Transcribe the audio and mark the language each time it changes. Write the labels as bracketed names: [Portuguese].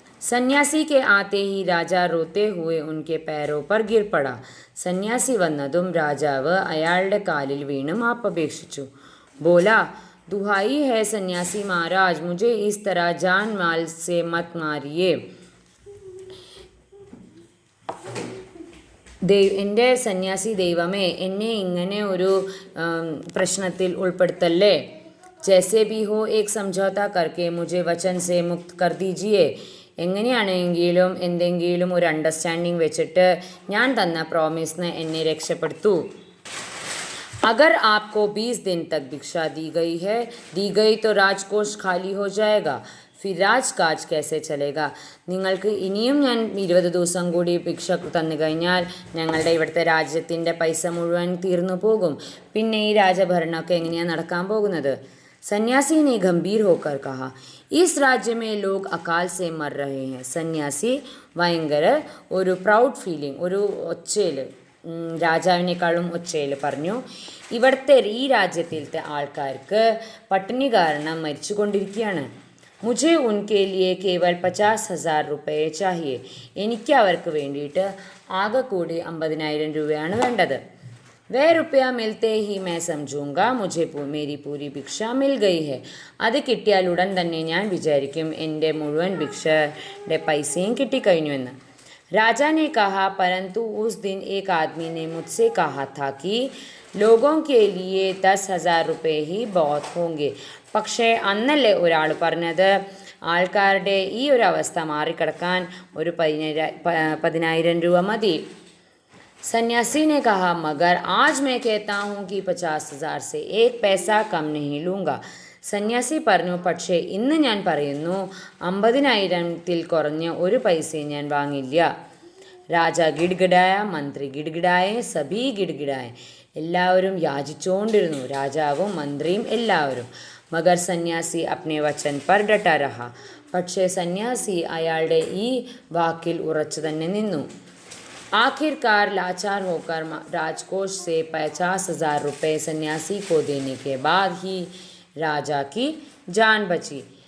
[Hindi] സന്യാസി के आते ही राजा रोते हुए उनके पैरों पर गिर पड़ा. [Malayalam] സന്യാസി വന്നതും രാജാവ് അയാളുടെ കാലിൽ വീണ് മാപ്പപേക്ഷിച്ചു. [Hindi] बोला, दुहाई है सन्यासी महाराज, मुझे इस तरह जान माल से मत मारिए. [Malayalam] എൻ്റെ സന്യാസി ദൈവമേ, എന്നെ ഇങ്ങനെ ഒരു പ്രശ്നത്തിൽ ഉൾപ്പെടുത്തല്ലേ. [Hindi] ജൈസെ ബി ഹോ ഏക് സമझौता करके मुझे वचन से मुक्त कर दीजिए. [Malayalam] എങ്ങനെയാണെങ്കിലും എന്തെങ്കിലും ഒരു അണ്ടർസ്റ്റാൻഡിങ് വെച്ചിട്ട് ഞാൻ തന്ന പ്രോമിസിന് എന്നെ രക്ഷപ്പെടുത്തൂ. [Hindi] अगर आपको 20 दिन तक भिक्षा दी गई तो राजकोष खाली हो जाएगा. फिर राजकाज कैसे चलेगा? [Malayalam] നിങ്ങൾക്ക് ഇനിയും ഞാൻ 20 ദിവസം കൂടി ഭിക്ഷ തന്നു കഴിഞ്ഞാൽ ഞങ്ങളുടെ ഇവിടുത്തെ രാജ്യത്തിൻ്റെ പൈസ മുഴുവൻ തീർന്നു പോകും. പിന്നെ ഈ രാജഭരണമൊക്കെ എങ്ങനെയാണ് നടക്കാൻ പോകുന്നത്? [Hindi] സന്യാസി ने गंभीर होकर कहा, इस राज्य में लोग अकाल से मर रहे हैं. [Malayalam] സന്യാസി ഭയങ്കര ഒരു പ്രൗഡ് ഫീലിംഗ്, ഒരു ഒച്ചയിൽ, രാജാവിനേക്കാളും ഒച്ചയിൽ പറഞ്ഞു, ഇവിടുത്തെ ഈ രാജ്യത്തിലത്തെ ആൾക്കാർക്ക് പട്ടിണി കാരണം മരിച്ചു കൊണ്ടിരിക്കുകയാണ്. [Hindi] മുझे उनके लिए केवल 50,000 रुपये चाहिए. [Malayalam] എനിക്ക് അവർക്ക് വേണ്ടിയിട്ട് ആകെ കൂടി 50,000 രൂപയാണ് വേണ്ടത്. [Hindi] वह रुपया मिलते ही मैं समझूंगा मुझे मेरी पूरी भिक्षा मिल गई है. [Malayalam] അത് കിട്ടിയാൽ ഉടൻ തന്നെ ഞാൻ വിചാരിക്കും എൻ്റെ മുഴുവൻ ഭിക്ഷയുടെ പൈസയും കിട്ടിക്കഴിഞ്ഞു എന്ന്. [Hindi] राजा ने कहा, परंतु उस दिन एक आदमी ने मुझसे कहा था कि लोगों के लिए 10,000 रुपये ही बहुत होंगे. [Malayalam] പക്ഷേ അന്നല്ലേ ഒരാൾ പറഞ്ഞത് ആൾക്കാരുടെ ഈ ഒരു അവസ്ഥ മാറിക്കിടക്കാൻ ഒരു 10,000 രൂപ മതി. [Hindi] सन्यासी ने कहा, मगर आज मैं कहता हूँ कि 50,000 से एक पैसा कम नहीं लूँगा. [Malayalam] സന്യാസി പറഞ്ഞു, പക്ഷേ ഇന്ന് ഞാൻ പറയുന്നു 50,000-ൽ കുറഞ്ഞ ഒരു പൈസയും ഞാൻ വാങ്ങില്ല. [Hindi] രാജ ഗിഡ്ഗിഡായ, മന്ത്രി ഗിഡ്ഗിഡായ, സഭി ഗിഡ്ഗിഡായ. [Malayalam] എല്ലാവരും യാചിച്ചുകൊണ്ടിരുന്നു, രാജാവും മന്ത്രിയും എല്ലാവരും. [Hindi] മഗർ സന്യാസി അപ്നെ വചൻ പർ ഡട്ടാ രഹ. [Malayalam] പക്ഷേ സന്യാസി അയാളുടെ ഈ വാക്കിൽ ഉറച്ചു തന്നെ നിന്നു. [Hindi] आखिरकार लाचार होकर राजकोष से 50,000 रुपये सन्यासी को देने के बाद ही राजा की जान बची.